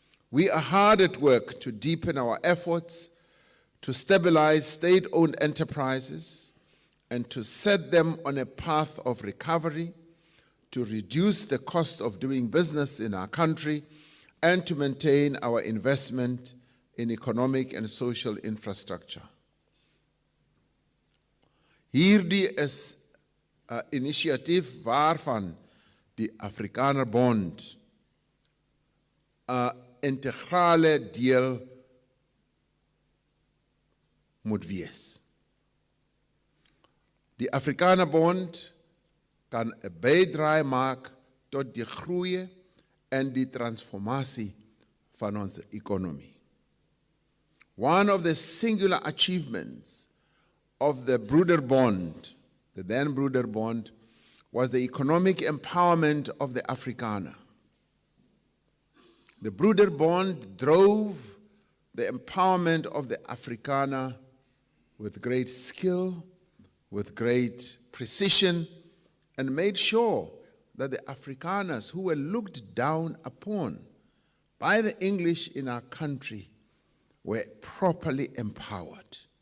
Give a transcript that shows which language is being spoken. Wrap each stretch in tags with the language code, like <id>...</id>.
<en>We are hard at work to deepen our efforts to stabilize state-owned enterprises and to set them on a path of recovery, to reduce the cost of doing business in our country, and to maintain our investment in economic and social infrastructure.</en> <af>Hierdie is 'n inisiatief waarvan die Afrikanerbond 'n integrale deel moet wees. Die Afrikanerbond kan 'n bydrae maak tot die groei en die transformasie van ons ekonomie.</af> <en>One of the singular achievements of the Broederbond, the then Broederbond, was the economic empowerment of the Afrikaner. The Broederbond drove the empowerment of the Afrikaner with great skill, with great precision, and made sure that the Afrikaners who were looked down upon by the English in our country were properly empowered.</en>